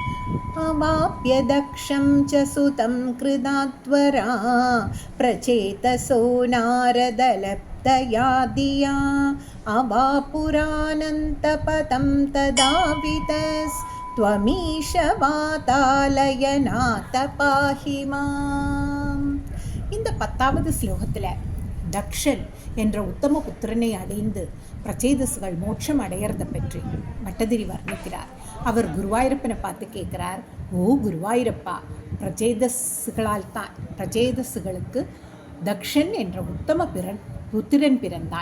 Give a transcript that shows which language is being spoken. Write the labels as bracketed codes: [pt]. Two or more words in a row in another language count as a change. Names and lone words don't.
[sa] अवाप्य दक्षं च सुतं कृदात्वरा प्रचेतसो नारदलब्धया धिया अवापुरानन्तपदं तदावितस्त्वमीश वातालयनाथ पाहि माम्. [ta] இந்த 10வது ஸ்லோகத்தில் தக்ஷன் என்ற உத்தம புத்திரனை அடைந்து பிரச்சேதசுகள் மோட்சம் அடையிறத பற்றி பட்டதிரி வர்ணிக்கிறார். அவர் குருவாயூரப்பனை பார்த்து கேட்குறார், ஓ குருவாயூரப்பா, பிரச்சேதசுகளுக்கு தக்ஷன் என்ற உத்தம புத்திரன் பிறந்தான்.